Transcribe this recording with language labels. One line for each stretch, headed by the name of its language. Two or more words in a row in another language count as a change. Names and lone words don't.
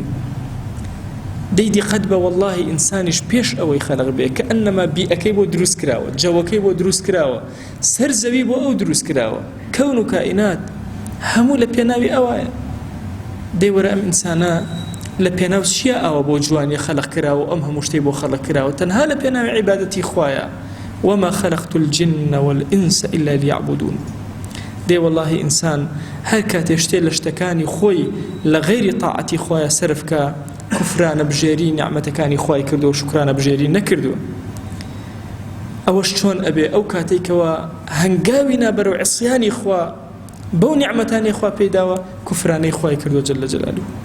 Central Kurdish: دەی دیقەت بە وەڵڵاهی ئینسانیش پێش ئەوەی خەلق بێ کە ئەنەما بیئەکەی بۆ دروست کراوە، جەوەکەی بۆ دروست کراوە، سەر زەوی بۆ ئەو دروست کراوە، کەون و کائینات هەموو لە پێناوی ئەوایە. دەی وەرە ئەم ئینسانە لە پێناو چییە ئەوە بۆ جوانی خەلق کراوە، ئەم هەموو شتەی بۆ خەلق کراوە، تەنها لە پێناوی عیبادەتی خوایە.
Arabic: وما خلقت الجن والإنس إلا ليعبدون.
Central Kurdish: دەی وەڵڵاهی ئینسان هەر کاتێ شتێ لە شتەکانی خۆی لە غەیری تاعەتی خوایە سەرفکە، کوفرانە بژێری نیعمەتەکانی خوای کردو و شکرانە بژێری نەکردووە. ئەوەش چۆن ئەبێ ئەو کاتێکەوە هەنگاوی نابەرەو عیسیانی خوا بەو نیعمەتانی خوا پێداوە، کوفرانەی خوای کردو
Arabic: جل جلاله.